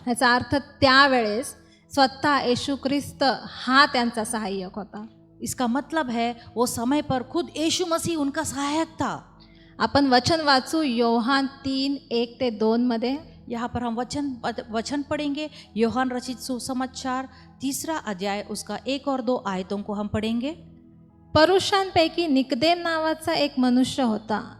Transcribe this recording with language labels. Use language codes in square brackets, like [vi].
[mr] ह्याचा अर्थ त्यावेळेस स्वतः येशू ख्रिस्त हा त्यांचा सहाय्यक होता. [hi] इसका मतलब है वो समय पर खुद यीशु मसीह उनका सहायक था। [mr] आपण वचन वाचू योहान 3:1-2 मध्ये. [hi] यहाँ पर हम वचन पढ़ेंगे। यूहन्ना रचित सुसमाचार 3 अध्याय उसका 1 और 2 आयतों को हम पढ़ेंगे। [mr] पुरुषांपैकी निकदेम नावाचा एक मनुष्य होता.